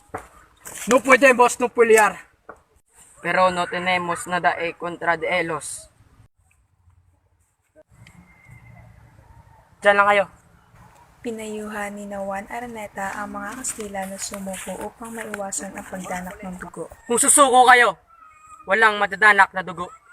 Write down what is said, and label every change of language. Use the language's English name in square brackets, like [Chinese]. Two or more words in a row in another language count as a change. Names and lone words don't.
[Spanish] No podemos no pelear. Pero no tenemos nada contra de ellos. [Filipino] Diyan lang kayo. Pinayuhan ni Juan Araneta ang mga Kastila na sumuko upang maiwasan ang pagdanak ng dugo. Kung susuko kayo, walang madadanak na dugo.